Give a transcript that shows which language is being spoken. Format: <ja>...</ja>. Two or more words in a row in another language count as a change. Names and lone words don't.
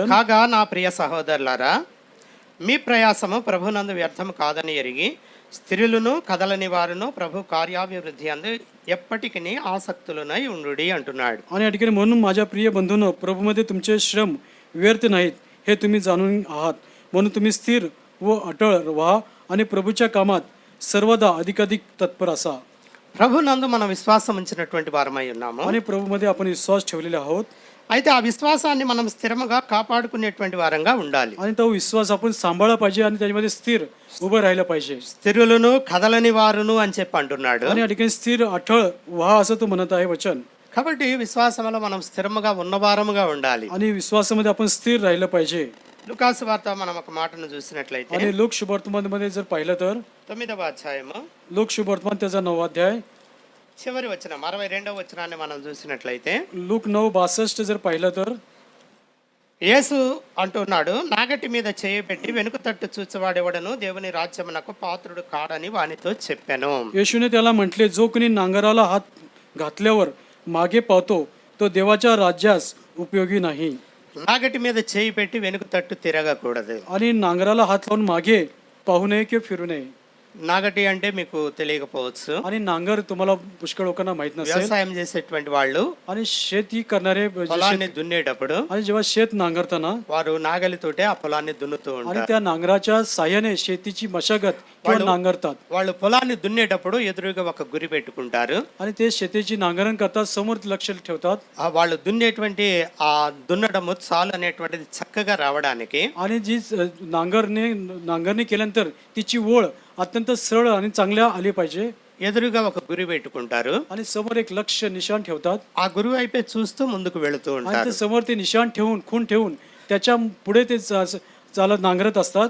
<te>కాగా నా ప్రియ సహోదరులారా, మీ ప్రయాసము ప్రభునందు వ్యర్థం కాదని ఎరిగి స్త్రీలను కదలని వారును ప్రభు కార్యాభివృద్ధి అందు ఎప్పటికీ ఆసక్తులనై ఉండుడి అంటున్నాడు.</te> <mr>आणि या ठिकाणी म्हणून माझ्या प्रिय बंधूंनो, प्रभूमध्ये तुमचे श्रम व्यर्थ नाहीत हे तुम्ही जाणून आहात. म्हणून तुम्ही स्थिर व अटळ व्हा आणि प्रभूच्या कामात सर्वदा अधिकाधिक तत्पर असा.</mr> <te>ప్రభునందు మనం విశ్వాసం ఉంచినటువంటి వారమై ఉన్నాము.</te> <mr>आणि प्रभूमध्ये आपण विश्वास ठेवलेले आहोत.</mr> <te>అయితే ఆ విశ్వాసాన్ని మనం స్థిరముగా కాపాడుకునేటువంటి వారంగా ఉండాలి.</te> <mr>आणि तो विश्वास आपण सांभाळला पाहिजे आणि त्याच्यामध्ये स्थिर उभं राहिलं पाहिजे.</mr> <te>స్త్రీలను కదలని వారును అని చెప్పి అంటున్నాడు.</te> <mr>आणि या ठिकाणी स्थिर अटळ व्हा असं तो म्हणत आहे वचन.</mr> <te>కాబట్టి విశ్వాసంలో మనం స్థిరముగా ఉన్నవారముగా ఉండాలి.</te> <mr>आणि विश्वासामध्ये आपण स्थिर राहिलं पाहिजे.</mr> <te>లూకాసు వార్త మనం ఒక మాటను చూసినట్లయితే</te> <mr>आणि लोक शुभवर्तमानमध्ये जर पाहिलं तर</mr> <te>9వ అధ్యాయము</te> <mr>लोक शुभवर्तमान त्याचा 9वा अध्याय</mr> <te>చివరి వచనం 62వ వచనాన్ని మనం చూసినట్లయితే</te> <mr>लूक 9:62 जर पाहिलं तर</mr> <te>యేసు అంటున్నాడు, నాగటి మీద చేయి పెట్టి వెనుక తట్టు చూచేవాడెవడను దేవుని రాజ్యమునకు పాత్రుడు కాడని వానితో చెప్పాను.</te> <mr>येशूने त्याला म्हटले, जो कोणी नांगराला हात घातल्यावर मागे पावतो तो देवाच्या राज्यास उपयोगी नाही.</mr> <te>నాగటి మీద చేయి పెట్టి వెనుక తట్టు తిరగకూడదు.</te> <mr>आणि नांगराला हात लावून मागे पाहू नये किंवा फिरू नये.</mr> <te>నాగటి అంటే మీకు తెలియకపోవచ్చు.</te> <mr>आणि नांगर तुम्हाला पुष्कळ लोकांना माहित नसेल.</mr> <te>వ్యవసాయం చేసేటువంటి వాళ్ళు</te> <mr>आणि शेती करणारे</mr> <te>పొలాన్ని దున్నేటప్పుడు</te> <mr>आणि जेव्हा शेत नांगरताना</mr> <te>వారు నాగలితోటే ఆ పొలాన్ని దున్నుతూ</te> <mr>आणि</mr> <te>ఉంటారు.</te> <mr>त्या नांगराच्या साह्याने शेतीची मशागत किंवा नांगरतात.</mr> <te>వాళ్ళు పొలాన్ని దున్నేటప్పుడు ఎదురుగా ఒక గురి పెట్టుకుంటారు.</te> <mr>आणि ते शेतीची नांगरण करतात, समोर लक्ष ठेवतात.</mr> <te>ఆ వాళ్ళు దున్నేటువంటి ఆ దున్నడము చాలు అనేటువంటిది చక్కగా రావడానికి</te> <mr>आणि जी नांगरणी केल्यानंतर तिची ओळ अत्यंत सरळ आणि चांगल्या आली पाहिजे.</mr> <te>ఎదురుగా ఒక గురి పెట్టుకుంటారు.</te> <mr>आणि समोर एक लक्ष निशाण ठेवतात.</mr> <te>ఆ గురువు వైపే చూస్తూ ముందుకు వెళుతూ</te> <mr>आणि</mr> <te>ఉంటారు.</te> <mr>ते समोर ते निशाण ठेवून खून ठेवून त्याच्या पुढे ते चालत नांगरत असतात.</mr>